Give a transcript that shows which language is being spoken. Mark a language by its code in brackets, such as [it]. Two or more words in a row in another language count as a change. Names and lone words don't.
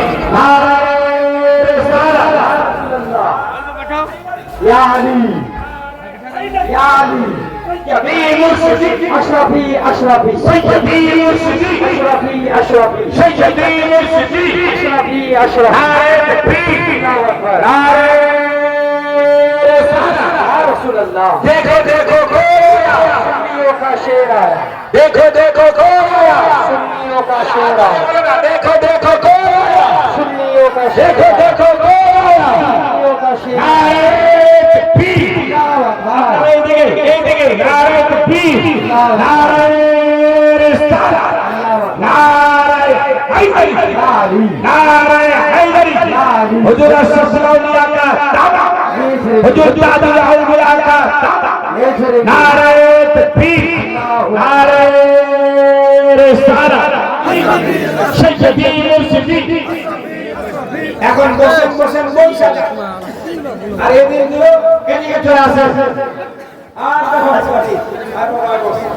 [ur] یا علی یا علی سیدی مرشدی اشرفی اشرفی سیدی مرشدی اشرفی اشرفی سیدی مرشدی اشرفی اشرفی نعرہ تکبیر نعرہ رسول اللہ دیکھو دیکھو گویا سنیوں کا شیر آیا دیکھو دیکھو گویا سنیوں کا شیر آیا دیکھو دیکھو گویا سنیوں کا شیر دیکھو دیکھو گویا سنیوں کا شیر نعرہ تکبیر نعرہ دیکھیں نعرہ تکبیر نعرہ رسالت نعرہ حیدری نعرہ حیدری حضور اشرف الاولیاء کا دعویٰ حضور دادا اولیاء کا نعرہ تکبیر نعرہ رسالت سیدی مرشدی [bn] এখন বসেন বসেন বসেন আর এদিকে এদিকে চলে আসে আর কথা আছে আর